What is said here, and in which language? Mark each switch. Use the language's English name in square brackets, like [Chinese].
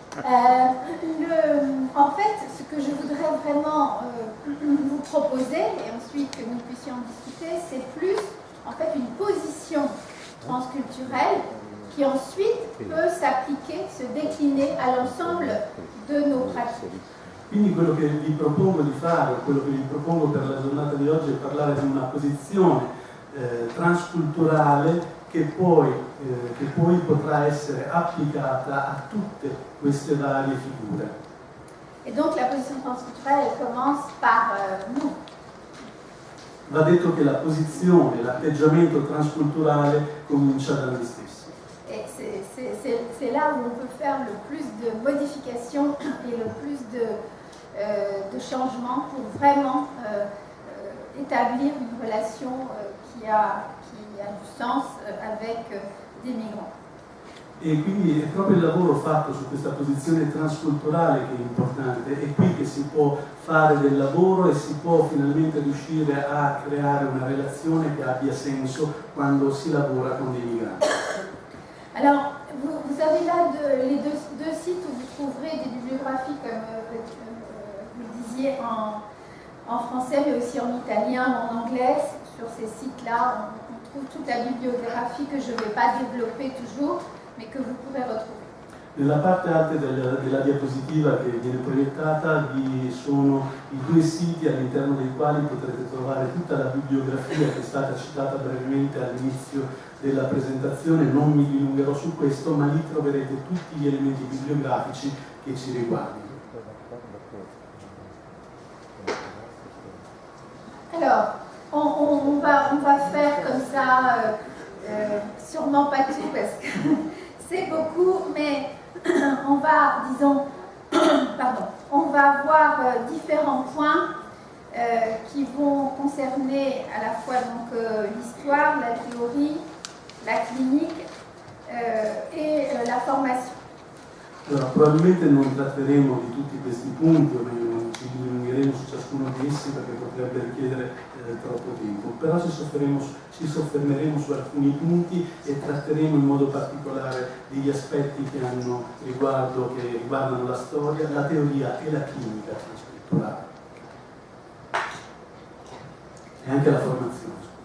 [French] En fait, ce que je voudrais vraiment vous proposer, et ensuite que nous puissions en discuter, c'est plus en fait une position transculturelle qui ensuite peut s'appliquer, se décliner à l'ensemble de nos pratiques. [Italian] Quindi quello che vi propongo di fare, quello che vi propongo per la giornata di oggi è parlare di una posizione transculturale che poi potrà essere applicata a tutte queste varie figure. [French] Et donc la position transculturelle elle commence par nous. [Italian] Va detto che la posizione, l'atteggiamento transculturale comincia da noi stessi. [French] Et c'est là où on peut faire le plus de modifications et le plus de changements pour vraiment établir une relation qui a du sens avec des migrants. [Italian] E quindi è proprio il lavoro fatto su questa posizione transculturale che è importante, è qui che si può fare del lavoro e si può finalmente riuscire a creare una relazione che abbia senso quando si lavora con dei migranti. [French] Alors, vous avez là les deux sites où vous trouverez des bibliographies, comme vous le disiez, en français, mais aussi en italien ou en anglais. Sur ces sites-là, on trouve toute la bibliographie que je ne vais pas développer toujours, mais que vous pourrez retrouver. [Italian] Nella parte alta della diapositiva che viene proiettata vi sono i due siti all'interno dei quali potrete trovare tutta la bibliografia che è stata citata brevemente all'inizio della presentazione. Non mi dilungherò su questo, ma lì troverete tutti gli elementi bibliografici che ci riguardano. [French] Alors, on va faire comme ça, sûrement pas tout parce que c'est beaucoup, mais on va, disons, on va voir différents points qui vont concerner à la fois l'histoire, la théorie, la clinique et la formation. [Italian] Allora, probabilmente non tratteremo di tutti questi punti, o meglio non ci dilungheremo su ciascuno di essi perché potrebbe richiedere troppo tempo, però ci soffermeremo su alcuni punti e tratteremo in modo particolare degli aspetti che riguardano la storia, la teoria e la clinica transculturale e anche la formazione.